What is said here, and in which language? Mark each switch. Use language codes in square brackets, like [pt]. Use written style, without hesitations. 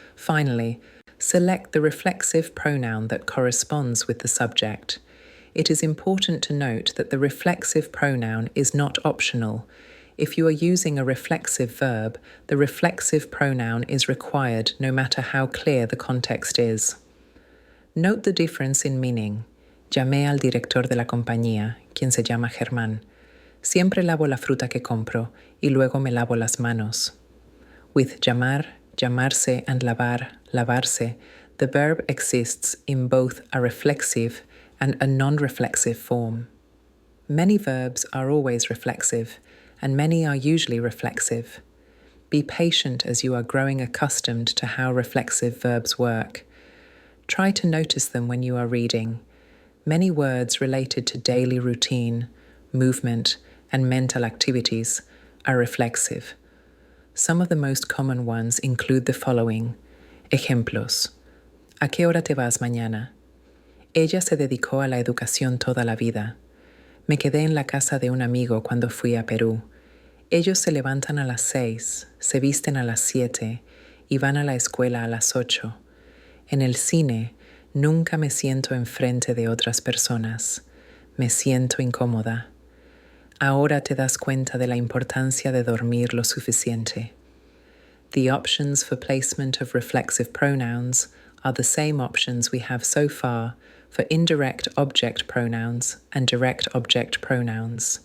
[en] Finally, select the reflexive pronoun that corresponds with the subject. It is important to note that the reflexive pronoun is not optional. If you are using a reflexive verb, the reflexive pronoun is required no matter how clear the context is. Note the difference in meaning. [es] Llamé al director de la compañía, quien se llama Germán. Siempre lavo la fruta que compro y luego me lavo las manos. [en] With llamar, llamarse, and lavar, lavarse, the verb exists in both a reflexive and a non-reflexive form. Many verbs are always reflexive, and many are usually reflexive. Be patient as you are growing accustomed to how reflexive verbs work. Try to notice them when you are reading. Many words related to daily routine, movement, and mental activities are reflexive. Some of the most common ones include the following. [es] Ejemplos. ¿A qué hora te vas mañana? Ella se dedicó a la educación toda la vida. Me quedé en la casa de un amigo cuando fui a Perú. Ellos se levantan a las 6, se visten a las 7 y van a la escuela a las 8. En el cine, nunca me siento enfrente de otras personas. Me siento incómoda. Ahora te das cuenta de la importancia de dormir lo suficiente. [en] The options for placement of reflexive pronouns are the same options we have so far for indirect object pronouns and direct object pronouns.